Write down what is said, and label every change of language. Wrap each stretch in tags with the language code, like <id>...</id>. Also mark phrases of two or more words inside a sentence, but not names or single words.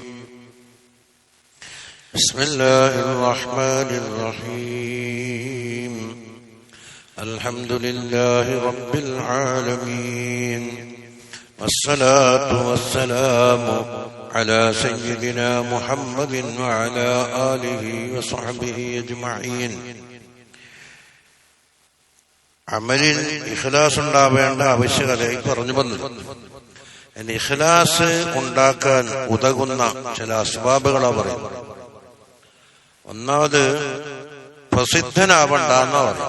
<ar>بسم الله الرحمن الرحيم. الحمد لله رب العالمين، والصلاة والسلام على سيدنا محمد وعلى آله وصحبه أجمعين.</ar> <ml>അമലിൽ ഇഖ്ലാസ് ഉണ്ടാവേണ്ട ആവശ്യകതയായി പറഞ്ഞു വന്നു. ഇഖ്ലാസ് ഉണ്ടാക്കാൻ ഉതകുന്ന ചില അസ്ബാബുകളാ പറയുന്നത്. ഒന്നാമത് പ്രസിദ്ധനാവണ്ടെന്നാ പറയും.</ml>